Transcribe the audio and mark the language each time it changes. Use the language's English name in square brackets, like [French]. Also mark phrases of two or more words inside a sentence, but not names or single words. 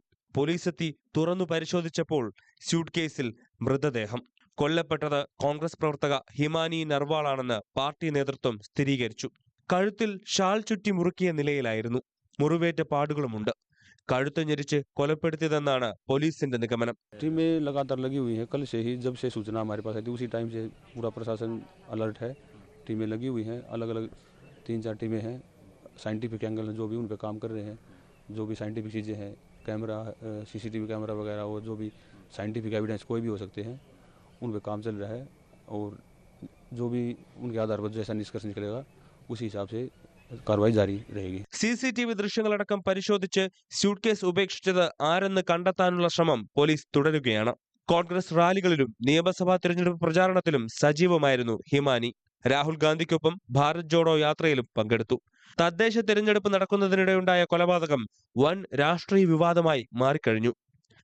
[Malayalam] പോലീസ് എത്തി തുറന്നു പരിശോധിച്ചപ്പോൾ സ്യൂട്ട് കേസിൽ മൃതദേഹം. കൊല്ലപ്പെട്ടത് കോൺഗ്രസ് പ്രവർത്തക ഹിമാനി നർവാളാണെന്ന് പാർട്ടി നേതൃത്വം സ്ഥിരീകരിച്ചു. കഴുത്തിൽ ഷാൾ ചുറ്റി മുറുക്കിയ നിലയിലായിരുന്നു. മുറിവേറ്റ പാടുകളുമുണ്ട്. കഴുത്ത് ഞെരിച്ച് കൊലപ്പെടുത്തിയതെന്നാണ് പോലീസിന്റെ നിഗമനം. [Hindi] टीमें लगातार लगी हुई हैं. कल से ही जब से सूचना हमारे पास आई थी उसी टाइम से पूरा प्रशासन अलर्ट है. टीमें लगी हुई हैं. अलग अलग 3-4 टीमें हैं. [English] scientific angle [Hindi] जो भी उन पर काम कर रहे हैं. जो भी साइंटिफिक चीज़ें हैं, कैमरा, [English] CCTV camera [Hindi] वगैरह, वो जो भी [English] scientific evidence [Hindi] कोई भी हो सकते हैं, उन पर काम चल रहा है. और जो भी उनके आधार पर जैसा निष्कर्ष निकलेगा उसी हिसाब से कार्रवाई जारी रहेगी. [Malayalam] CCTV ദൃശ്യങ്ങളടക്കം പരിശോധിച്ച് സ്യൂട്ട് കേസ് ഉപേക്ഷിച്ചത് ആരെന്ന് കണ്ടെത്താനുള്ള ശ്രമം പോലീസ് തുടരുകയാണ്. കോൺഗ്രസ് റാലികളിലും നിയമസഭാ തെരഞ്ഞെടുപ്പ് പ്രചാരണത്തിലും സജീവമായിരുന്നു ഹിമാനി. രാഹുൽ ഗാന്ധിക്കൊപ്പം ഭാരത് ജോഡോ യാത്രയിലും പങ്കെടുത്തു. തദ്ദേശ തെരഞ്ഞെടുപ്പ് നടക്കുന്നതിനിടെയുണ്ടായ കൊലപാതകം വൻ രാഷ്ട്രീയ വിവാദമായി മാറിക്കഴിഞ്ഞു.